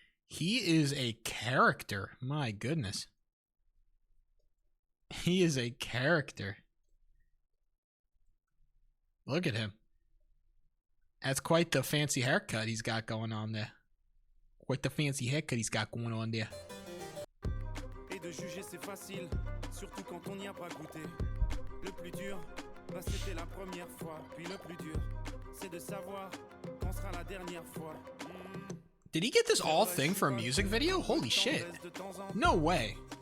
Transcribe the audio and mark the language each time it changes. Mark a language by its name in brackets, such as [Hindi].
[English] He is a character. My goodness. He is a character. Look at him. That's quite the fancy haircut he's got going on there. Quite the fancy haircut he's got going on there. [French] Et de juger c'est facile, surtout quand on n'y a pas goûté. Le plus dur, c'était la première fois. Puis le plus dur, c'est de savoir quand sera la dernière fois. [English] Did he get this all thing for a music video? Holy shit. No way.